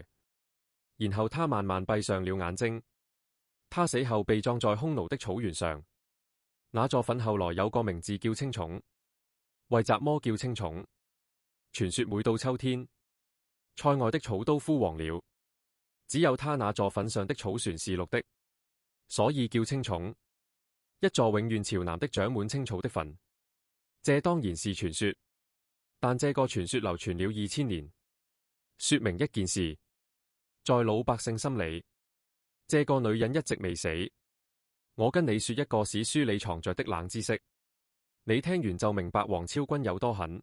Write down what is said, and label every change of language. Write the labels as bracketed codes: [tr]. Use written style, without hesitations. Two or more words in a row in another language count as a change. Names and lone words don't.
[zh] 然後他慢慢閉上了眼睛。他死後被葬在匈奴的草原上，那座墳後來有個名字叫青冢，為什麼叫青冢？傳說每到秋天，塞外的草都枯黃了，只有他那座墳上的草船是綠的，所以叫青冢。一座永遠朝南的長滿青草的墳，這當然是傳說，但這個傳說流傳了2000年，說明一件事，在老百姓心裏，這個女人一直未死。我跟你說一個史書裏藏着的冷知識，你聽完就明白王昭君有多狠。